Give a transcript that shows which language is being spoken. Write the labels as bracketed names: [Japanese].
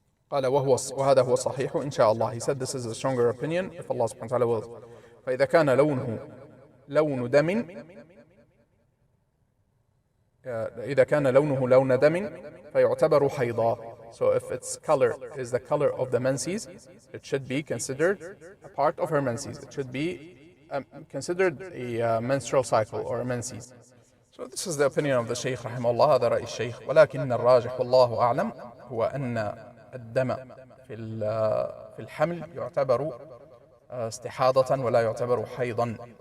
[Arabic] قال: وهذا هو الصحيح إن شاء الله. [English] He said this is a stronger opinion if Allah subhanahu wa ta'ala wills. [Arabic] فإذا كان لونه لون دم إذا كان لونه لون دم فيعتبر حيضا. [English] So if its color is the color of the menses, it should be considered a part of her menses. It should be considered a menstrual cycle or a menses. So this is the opinion of the Shaykh rahimahullah, [Arabic] هذا رأي الشيخ. ولكن الراجح والله أعلم هو أن الدم في الحمل يعتبر استحاضة ولا يعتبر حيضا.